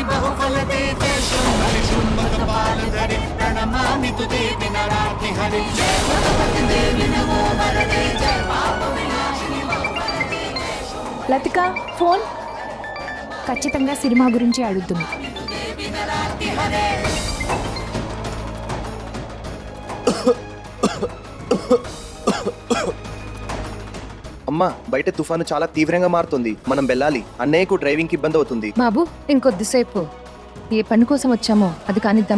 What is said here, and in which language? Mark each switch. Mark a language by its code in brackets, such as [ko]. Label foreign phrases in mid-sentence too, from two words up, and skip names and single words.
[sa] बहुफलदे जय शुंभरि शुंभकपालधरे प्रणमामि तु देवी नराति हरे जय भगवति देवी नमो वरदे जय पाप विनाशिनी बहुफलदे जय [te] లతిక, ఫోన్. ఖచ్చితంగా సినిమా గురించి అడుగుతుంది. [sa] देवी नराति हरे. [te] అమ్మా, బయట తుఫాను చాలా తీవ్రంగా మారుతుంది. మనం వెళ్ళాలి. అన్నయ్యకు డ్రైవింగ్ కి ఇబ్బంది అవుతుంది. బాబు, ఇంకొద్దిసేపు. ఏ పని కోసం వచ్చామో అది కానిద్దామా?